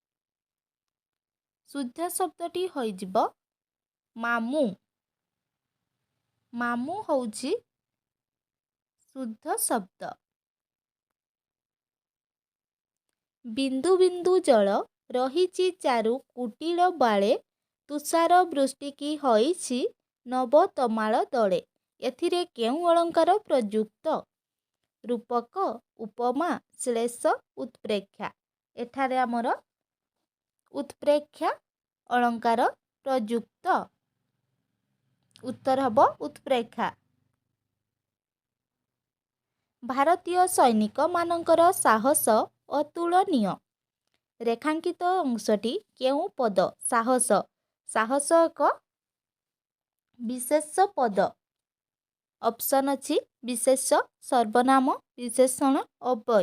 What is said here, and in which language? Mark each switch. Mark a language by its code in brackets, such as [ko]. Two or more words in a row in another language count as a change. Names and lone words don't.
[or] ଶୁଦ୍ଧ ଶବ୍ଦଟି ହୋଇଯିବ ମାମୁ। ମାମୁ ହେଉଛି ଶୁଦ୍ଧ ଶବ୍ଦ। ବିନ୍ଦୁ ବିନ୍ଦୁ ଜଳ ରହିଛି ଚାରୁ କୁଟିଳ ବାଳେ ତୁଷାର ବୃଷ୍ଟି କି ହୋଇଛି ନବତମାଳ ଦଳେ ଏଥିରେ କେଉଁ ଅଳଙ୍କାର ପ୍ରଯୁକ୍ତ? ରୂପକ ଉପମା ଶ୍ଳେଷ ଉତ୍ପ୍ରେକ୍ଷା। ଏଠାରେ ଆମର ଉତ୍ପ୍ରେକ୍ଷା ଅଳଙ୍କାର ପ୍ରଯୁକ୍ତ। ଉତ୍ତର ହବ ଉତ୍ପ୍ରେକ୍ଷା। ଭାରତୀୟ ସୈନିକ ମାନଙ୍କର ସାହସ ଅତୁଳନୀୟ। ରେଖାଙ୍କିତ ଅଂଶଟି କେଉଁ ପଦ? ସାହସ। ସାହସ ଏକ ବିଶେଷ ପଦ। ଅପସନ ଅଛି ବିଶେଷ ସର୍ବନାମ ବିଶେଷଣ ଅବ୍ୟୟ।